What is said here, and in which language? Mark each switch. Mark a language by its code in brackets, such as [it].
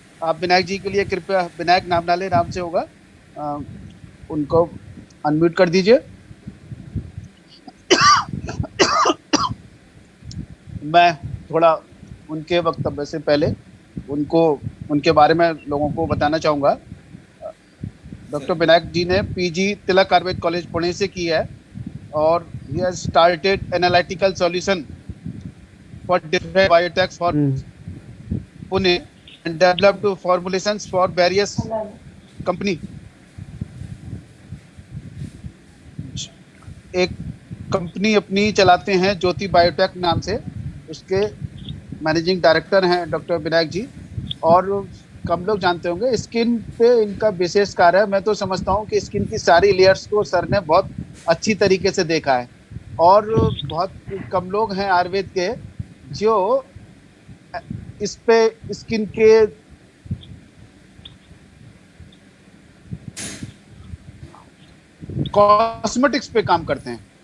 [hi] आप विनायक जी के लिए कृपया, विनायक नाम डाले, नाम से होगा, उनको अनम्यूट कर दीजिए। मैं थोड़ा उनके वक्तव्य से पहले उनके बारे में लोगों को बताना चाहूँगा। डॉक्टर विनायक जी ने PG तिलक आयुर्वेद कॉलेज पुणे से की है, [en] और he has started analytical solution for different biotechs for Pune and developed formulations for various company। [hi] एक कंपनी अपनी चलाते हैं ज्योति बायोटेक नाम से, उसके मैनेजिंग डायरेक्टर हैं डॉक्टर विनायक जी। और कम लोग जानते होंगे, स्किन पे इनका विशेष कार्य है। मैं तो समझता हूँ कि स्किन की सारी लेयर्स को सर ने बहुत अच्छी तरीके से देखा है, और बहुत कम लोग हैं आयुर्वेद के जो इस पे स्किन के कॉस्मेटिक्स पे काम करते हैं।